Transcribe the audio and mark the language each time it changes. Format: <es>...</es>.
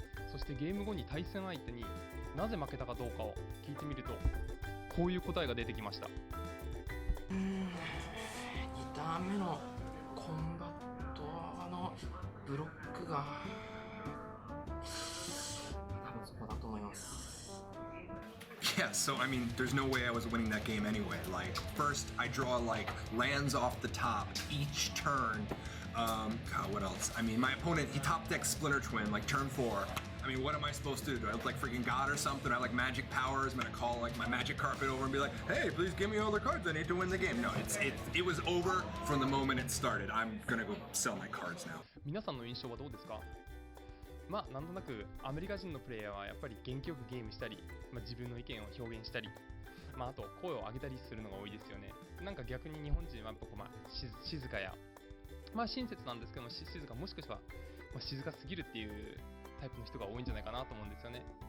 <ja>そしてゲーム後に対戦相手になぜ負けたかどうかを聞いてみるとこういう答えが出てきました。 2ターン目のコンバットのブロックが多分そこだと思います。</ja> <en>Yeah, so I mean, there's no way I was winning that game anyway. Like, first I draw like lands off the top each turn. God, what else? I mean, my opponent, he top decks Splinter Twin like turn 4. I mean, what am I supposed to do? Do I look like freaking God or something? I have like magic powers. I'm gonna call like my magic carpet over and be like, hey, please give me all the cards I need to win the game. No, it was over from the moment it started. I'm gonna go sell my cards now.</en> <ja>皆さんの印象はどうですか？まあなんとなくアメリカ人のプレイヤーはやっぱり元気よくゲームしたり、自分の意見を表現したり、あと声を上げたりするのが多いですよね。なんか逆に日本人はやっぱ静かや、親切なんですけども静か、もしかしたら、静かすぎるっていうタイプの人が多いんじゃないかなと思うんですよね。</ja>